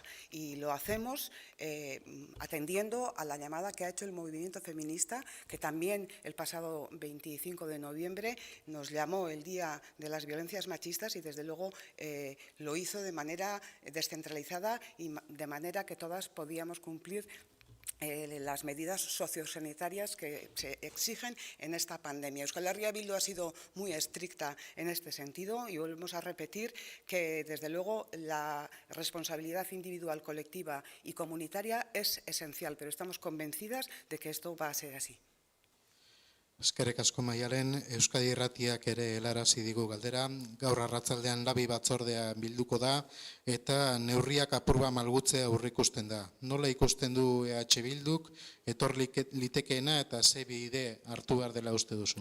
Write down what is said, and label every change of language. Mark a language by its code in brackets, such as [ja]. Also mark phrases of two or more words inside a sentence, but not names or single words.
[es] Y lo hacemos atendiendo a la llamada que ha hecho el movimiento feminista, que también el pasado 25 de noviembre nos llamó el Día de las Violencias Machistas, y desde luego lo hizo de manera descentralizada y de manera que todas podíamos cumplir las medidas sociosanitarias que se exigen en esta pandemia. Euskal Herria Bildu ha sido muy estricta en este sentido, y volvemos a repetir que, desde luego, la responsabilidad individual, colectiva y comunitaria es esencial, pero estamos convencidas de que esto va a ser así. [eu] Eskerrik asko Maialen, Euskadi Irratiak ere helarazi digu galdera. Gaur arratsaldean labi batzordea bilduko da eta neurriak apurba malgutzea aurreikusten da. Nola ikusten du EH Bilduk, etor litekeena eta ze bide hartu behar dela uste duzu?